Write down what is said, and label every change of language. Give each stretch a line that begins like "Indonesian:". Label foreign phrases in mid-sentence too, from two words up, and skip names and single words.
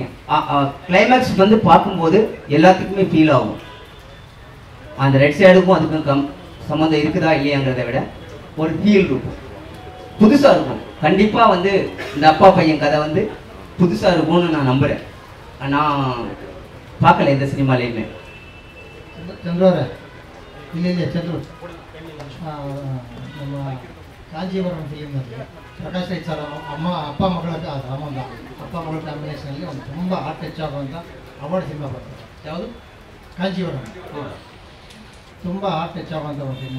Tamil: கிளைமேக்ஸ் வந்து பார்க்கும்போது எல்லாத்துக்குமே ஃபீல் ஆகும். அந்த ரெட் சைடுக்கும் அதுக்கும் சம்மந்தம் இருக்குதா இல்லையாங்கிறத விட ஒரு ஃபீல் இருக்கும், புதுசா இருக்கும். கண்டிப்பா வந்து இந்த அப்பா பையன் கதை வந்து புதுசா இருக்கும்னு நான் நம்புறேன். நான் பார்க்கல இந்த சினிமாலையுமே.
Kannada: ಚಂದ್ರವರೇ, ಇಲ್ಲಿ ಚಂದ್ರು ನಮ್ಮ ಕಾಂಜೀವರಂ ಫಿಲಿಮ್ನಲ್ಲಿ ಪ್ರಕಾಶ್ ರೈ ಸರ್ ಅಪ್ಪ ಮಗಳ ರಾಮಂದ ಅಪ್ಪ ಮಗಳ ಕಾಂಬಿನೇಷನಲ್ಲಿ ಒಂದು ತುಂಬ
English: heart touch
Kannada: ಆಗುವಂಥ ಅವಾರ್ಡ್ ಸಿನಿಮಾ ಬರ್ತದೆ. ಯಾವುದು? ಕಾಂಜೀವರಂ. ತುಂಬ
English: heart touch
Kannada: ಆಗುವಂಥ ಒಂದು ಸಿನಿಮಾ.